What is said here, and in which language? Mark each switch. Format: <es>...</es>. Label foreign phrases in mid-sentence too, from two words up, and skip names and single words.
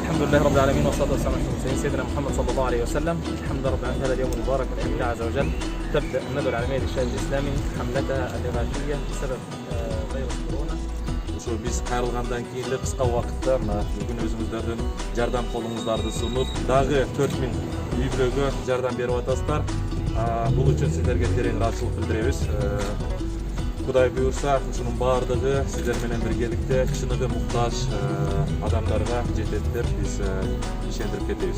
<ar>لله رب العالمين والصلاة والسلام على سيدنا محمد صلى الله عليه وسلم. الحمد لله رب العالمين. هذا اليوم المبارك من عند الله عز وجل تبدأ الندوة العالمية للشباب الإسلامي حملتها الإغاثية بسبب فيروس كورونا.</ar> <ky>Ошо биз кайрылгандан кийин эле кыска убакытта бүгүн өзүңүздөрдүн жардам колуңуздарды сунуп дагы 4000 үй бүлөгө жардам берип атасыздар. Бул үчүн сиздерге терең ыраазычылык билдиребиз. Кудай буюрса, ушунун баардыгы сиздер менен биргеликте чыныгы муктаж адамдарга жетет деп биз ишендирип кетебиз.</ky>